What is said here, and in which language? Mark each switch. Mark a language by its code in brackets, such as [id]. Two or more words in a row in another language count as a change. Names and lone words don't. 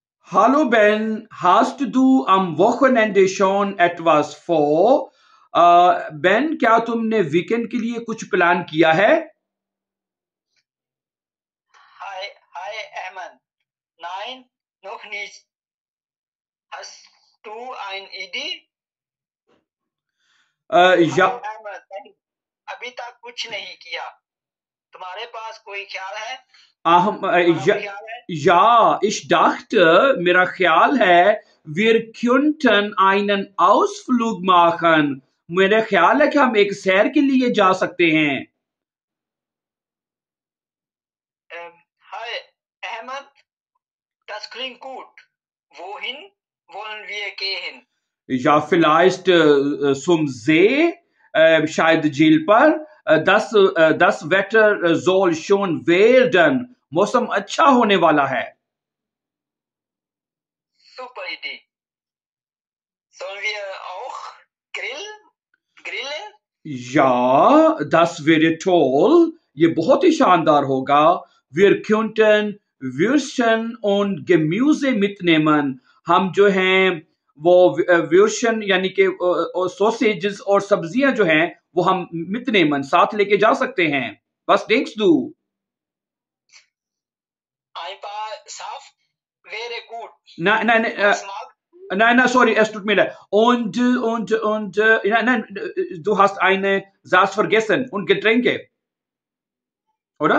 [de] Hallo Ben, hast du am Wochenende schon etwas vor? Ben, [hi] क्या तुमने वीकेंड के लिए कुछ प्लान किया है? [de] Hi Hermann. Nein, noch nicht. Hast du eine Idee? [hi] या [de] Hallo Hermann, [hi] नहीं, अभी तक कुछ नहीं किया. तुम्हारे पास कोई ख्याल है? तुम्हारा [de] ja, [hi] कोई ख्याल है? [de] ja, ich dachte, [hi] मेरा ख्याल है, [de] wir könnten einen Ausflug machen. [hi] मेरा ख्याल है कि हम एक सैर के लिए जा सकते हैं. [de] Hi Hermann, das klingt gut. Wohin wollen wir gehen? Ja, vielleicht zum See, [hi] शायद झील पर. [de] Das Wetter soll schon werden. [hi] मौसम अच्छा होने वाला है. [de] Super Idee. Sollen wir auch grillen? Ja, das wäre toll. [hi] ये बहुत ही शानदार होगा. [de] Wir könnten Würstchen und Gemüse mitnehmen. [hi] हम जो हैं वो Würstchen यानी कि सॉसेजेस और सब्जियां जो हैं वो हम mitnehmen साथ लेके जा सकते हैं. [de] Was denkst du? Ein paar Saft wäre gut. Nein, nein, Was magst du? nein, sorry, es tut mir leid. Und, nein, du hast eine Satz vergessen und Getränke, oder?